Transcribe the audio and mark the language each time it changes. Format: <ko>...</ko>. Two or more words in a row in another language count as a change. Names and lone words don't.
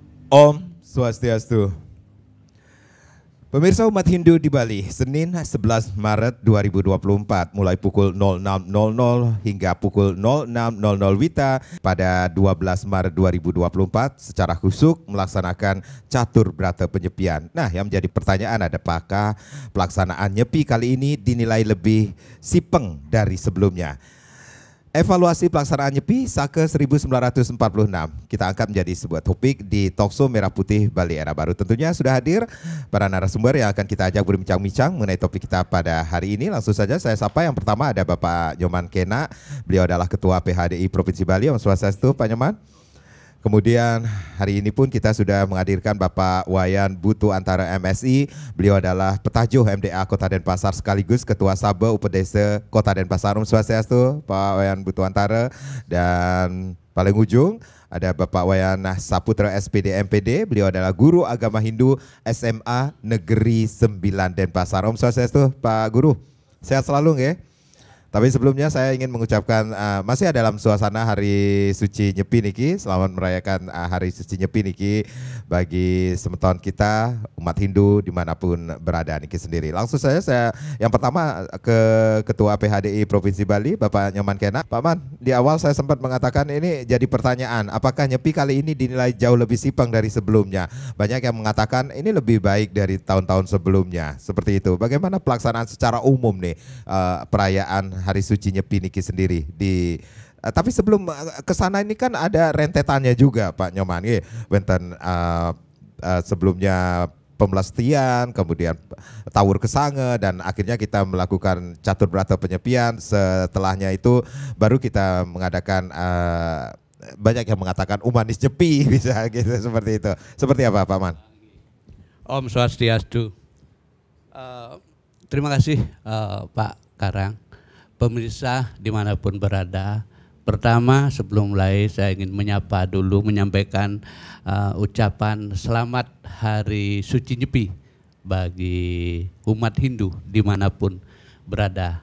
<sa>Om Swastiastu.</sa> <id>Pemirsa umat Hindu di Bali, Senin 11 Maret 2024 mulai pukul 06.00 hingga pukul 06.00 WITA pada 12 Maret 2024 secara khusyuk melaksanakan catur brata penyepian. Nah, yang menjadi pertanyaan apakah pelaksanaan nyepi kali ini dinilai lebih sipeng dari sebelumnya? Evaluasi pelaksanaan nyepi Saka 1946 kita angkat menjadi sebuah topik di Talkshow Merah Putih Bali Era Baru. Tentunya sudah hadir para narasumber yang akan kita ajak berbincang-bincang mengenai topik kita pada hari ini. Langsung saja saya sapa. Yang pertama ada Bapak Nyoman Kena. Beliau adalah Ketua PHDI Provinsi Bali.</id> <sa>Om Swastiastu Pak Nyoman.</sa> <id>Kemudian hari ini pun kita sudah menghadirkan Bapak Wayan Butu Antara MSI. Beliau adalah Petajuh MDA Kota Denpasar sekaligus Ketua Sabe Upedesa Kota Denpasar.</id> <sa>Om Swastiastu Pak Wayan Butu Antara.</sa> <id>Dan paling ujung ada Bapak Wayan Saputra SPD MPD. Beliau adalah Guru Agama Hindu SMA Negeri 9 Denpasar.</id> <sa>Om Swastiastu</sa> <id>Pak Guru. Sehat selalu nggih? Tapi sebelumnya saya ingin mengucapkan masih dalam suasana Hari Suci Nyepi niki. Selamat merayakan Hari Suci Nyepi niki bagi semeton kita umat Hindu dimanapun berada niki sendiri. Langsung saja saya yang pertama ke Ketua PHDI Provinsi Bali Bapak Nyoman Kena. Pak Man, di awal saya sempat mengatakan ini jadi pertanyaan, apakah Nyepi kali ini dinilai jauh lebih sipeng dari sebelumnya? Banyak yang mengatakan ini lebih baik dari tahun-tahun sebelumnya. Seperti itu. Bagaimana pelaksanaan secara umum nih perayaan Hari Suci Nyepi niki sendiri tapi sebelum ke sana ini kan ada rentetannya juga Pak Nyoman nggih. Wonten sebelumnya pemelastian, kemudian tawur kesange dan akhirnya kita melakukan catur brata penyepian. Setelahnya itu baru kita mengadakan banyak yang mengatakan umanis nyepi bisa gitu seperti itu. Seperti apa Pak Man?</id> <sa>Om Swastiastu.</sa> <id>Terima kasih Pak Karang. Pemirsa dimanapun berada, pertama sebelum mulai saya ingin menyapa dulu, menyampaikan ucapan selamat Hari Suci Nyepi bagi umat Hindu dimanapun berada.</id>